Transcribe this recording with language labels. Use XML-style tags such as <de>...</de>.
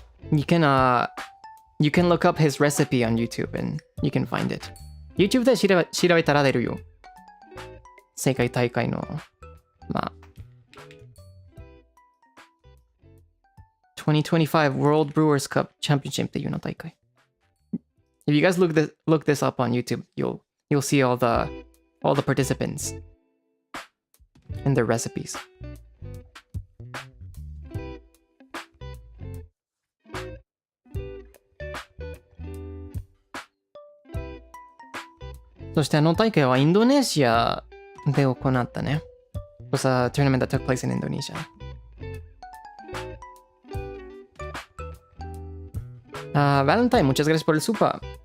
<en>You can look up his recipe on YouTube and you can find it.</en> <ja>YouTube で調べたら出るよ。世界大会の、まあ、2025 World Brewers Cup Championship っていうの大会。</ja> <en>If you guys look this up on YouTube, you'll see all the participants and their recipes.</en> <ja>そして大会はインドネシアで行ったね。</ja> <en>It was a tournament that took place in Indonesia.</en> <es>Valentine, muchas gracias por el super.</es>